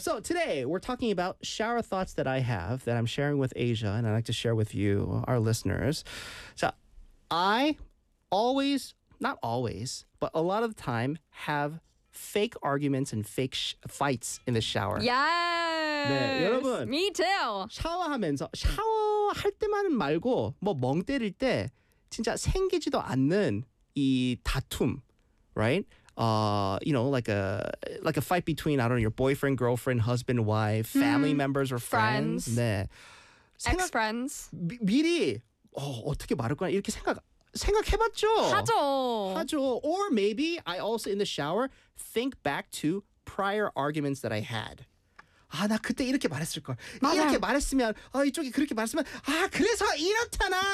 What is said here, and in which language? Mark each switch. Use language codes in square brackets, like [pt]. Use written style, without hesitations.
[en] So today we're talking about shower thoughts that I have that I'm sharing with Asia and I'd like to share with you, our listeners. So I always... Not always, but a lot of the time have fake arguments and fake fights in the shower. Yes. [ko] 네, 여러분. [en] Me too. [ko] 샤워하면서 샤워할 때만 말고 뭐 멍 때릴 때 진짜 생기지도 않는 이 다툼, right? [en] You know, like a fight between I don't know your boyfriend, girlfriend, husband, wife, family members or friends. Friends. [ko] 네. [en] Ex-friends. [ko] 미리 어떻게 말할 거야 이렇게 생각. 생각해봤죠? 하죠. 하죠. [en] Or maybe I also in the shower think back to prior arguments that I had. [ko] 아, 나 그때 이렇게 말했을 걸. 맞아. 이렇게 말했으면 이쪽이 그렇게 말했으면 아, 그래서 이렇잖아.